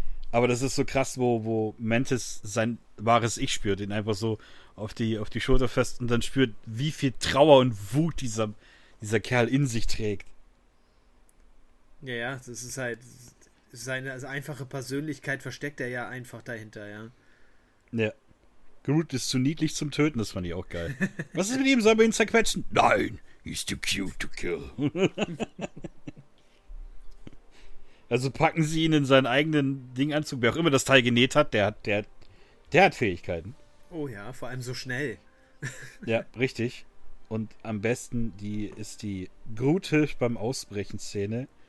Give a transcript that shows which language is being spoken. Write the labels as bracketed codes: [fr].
[de] Aber das ist so krass, wo Mantis sein wahres Ich spürt, ihn einfach so auf die Schulter fest und dann spürt, wie viel Trauer und Wut dieser Kerl in sich trägt. Ja, ja, das ist halt seine einfache Persönlichkeit, versteckt er ja einfach dahinter, ja. Ja. Groot ist zu niedlich zum Töten, das fand ich auch geil. Was ist mit ihm? Sollen wir ihn zerquetschen? [en] Nein, he's too cute to kill. [de] Also packen sie ihn in seinen eigenen Dinganzug, wer auch immer das Teil genäht hat, der hat Fähigkeiten. Oh ja, vor allem so schnell. Ja, richtig. Und am besten ist die Groot-Hilfe beim Ausbrechen-Szene.